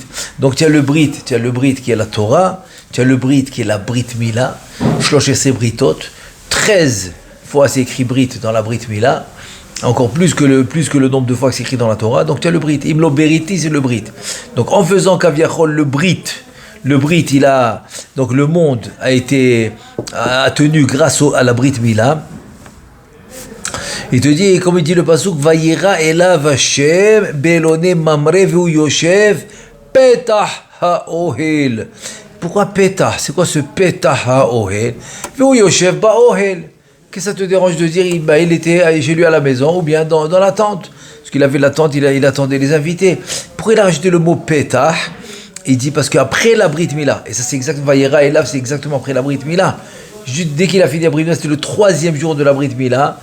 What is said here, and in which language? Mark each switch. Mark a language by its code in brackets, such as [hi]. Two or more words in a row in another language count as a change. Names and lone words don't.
[fr] Donc tu as le Brit qui est la Torah, tu as le Brit qui est la [he] ברית מילה, שלוש עשרה בריתות, [fr] 13 fois c'est écrit Brit dans la [he] ברית מילה, [fr] encore plus que le nombre de fois que c'est écrit dans la Torah, donc tu as le Brit. [he] אם לא בריתי, [fr] c'est le Brit. Donc en faisant Kaviachol le Brit, donc le monde a tenu grâce à la [he] ברית מילה. [fr] Il te dit, comme il dit le pasuk, [he] וירא אליו ה' באלני ממרא והוא ישב פתח האהל. [fr] Pourquoi petah? C'est quoi ce [he] פתח האהל? והוא יושב באהל. [fr] Qu'est-ce que ça te dérange de dire, il était chez lui à la maison ou bien dans la tente? Parce qu'il avait la tente, il attendait les invités. Pourquoi il a rajouté le mot petah? Il dit parce qu'après la [he] ברית מילה, [fr] et ça c'est exactement, [he] וירא אליו, [fr] c'est exactement après la [he] ברית מילה. [fr] Juste dès qu'il a fini la [he] ברית מילה, [fr] c'était le 3e jour de la [he] ברית מילה.